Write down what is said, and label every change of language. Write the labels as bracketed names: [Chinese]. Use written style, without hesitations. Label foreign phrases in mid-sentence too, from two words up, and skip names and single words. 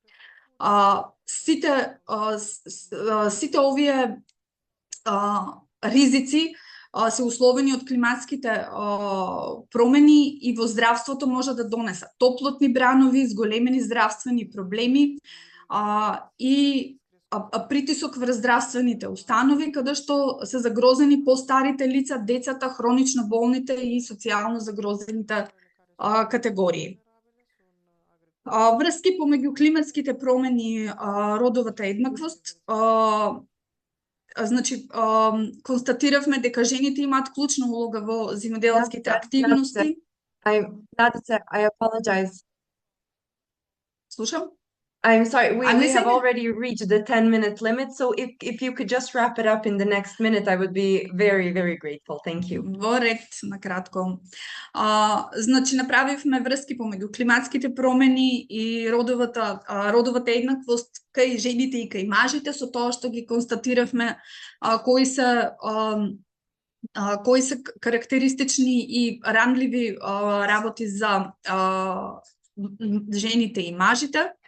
[Macedonian] Сите овие ризици се условени од климатските промени и во здравството може да донесат топлотни бранови, зголемени здравствени проблеми и притисок врз здравствените установи, каде што се загрозени постарите лица, децата, хронично болните и социјално загрозените категории. Врски помеѓу климатските промени и родовата еднаквост. Значи, констатиравме дека жените имаат клучна улога во земјоделските активности. [English] I apologize. [Macedonian] Слушам? [English] I'm sorry, we have already reached the 10-minute limit, so if you could just wrap it up in the next minute, I would be very, very grateful. Thank you. [Macedonian] Во ред, на кратко. Значи, направивме врски помеѓу климатските промени и родовата еднаквост кај жените и кај мажите, со тоа што ги констатиравме кои се карактеристични и ранливи работи за жените и мажите.